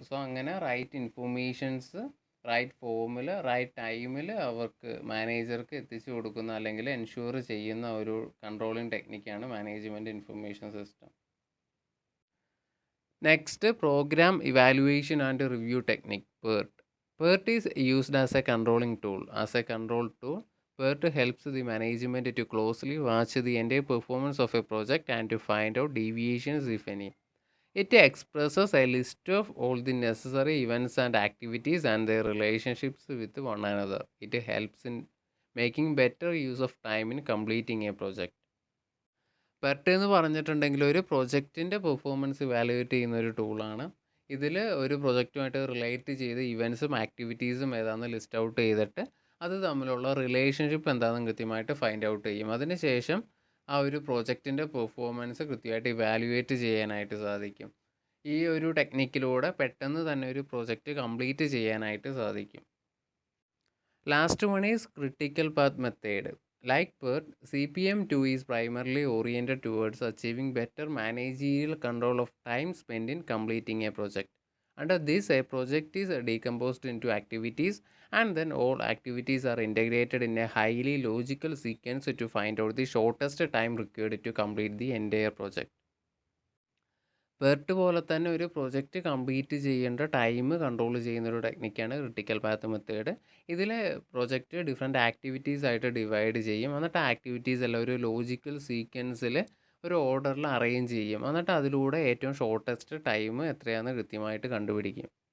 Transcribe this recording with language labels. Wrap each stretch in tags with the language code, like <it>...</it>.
<ml>So അങ്ങനെ right informations right ഫോമിൽ right ടൈമിൽ അവർക്ക് മാനേജർക്ക് എത്തിച്ചു കൊടുക്കുന്ന അല്ലെങ്കിൽ എൻഷുർ ചെയ്യുന്ന ഒരു controlling ടെക്നിക്കാണ് management information system.</ml> <en>Next, program evaluation and review technique, PERT. PERT is used as a controlling tool. As a control tool, PERT helps the management to closely watch the entire performance of a project and to find out deviations if any. It expresses a list of all the necessary events and activities and their relationships with one another. It helps in making better use of time in completing a project.</en> <ml>PERT എന്ന് പറഞ്ഞിട്ടുണ്ടെങ്കിൽ ഒരു പ്രൊജക്റ്റിൻ്റെ performance evaluate ചെയ്യുന്ന ഒരു ടൂളാണ്. ഇതിൽ ഒരു പ്രൊജക്റ്റുമായിട്ട് relate ചെയ്ത് ഇവൻസും ആക്ടിവിറ്റീസും ഏതാണെന്ന് ലിസ്റ്റ് ഔട്ട് ചെയ്തിട്ട് അത് തമ്മിലുള്ള റിലേഷൻഷിപ്പ് എന്താണെന്ന് കൃത്യമായിട്ട് ഫൈൻഡ് ഔട്ട് ചെയ്യും. അതിനുശേഷം ആ ഒരു പ്രൊജക്റ്റിൻ്റെ പെർഫോമൻസ് കൃത്യമായിട്ട് ഇവാലുവേറ്റ് ചെയ്യാനായിട്ട് സാധിക്കും. ഈ ഒരു ടെക്നിക്കിലൂടെ പെട്ടെന്ന് തന്നെ ഒരു പ്രൊജക്റ്റ് കംപ്ലീറ്റ് ചെയ്യാനായിട്ട് സാധിക്കും.</ml> <en>Last one is critical path method. Like PERT, CPM2 is primarily oriented towards achieving better managerial control of time spent in completing a project. Under this, a project is decomposed into activities and then all activities are integrated in a highly logical sequence to find out the shortest time required to complete the entire project.</en> <ml>PERT പോലെ തന്നെ ഒരു project complete ചെയ്യേണ്ട time control ചെയ്യുന്നൊരു ടെക്നിക്കാണ് critical path method. ഇതിൽ project different activities ആയിട്ട് divide ചെയ്യും. എന്നിട്ട് activities എല്ലാം ഒരു ലോജിക്കൽ സീക്വൻസിൽ ഒരു ഓർഡറിൽ അറേഞ്ച് ചെയ്യും. എന്നിട്ട് അതിലൂടെ ഏറ്റവും ഷോർട്ടസ്റ്റ് ടൈം എത്രയാണെന്ന് കൃത്യമായിട്ട് കണ്ടുപിടിക്കും.</ml>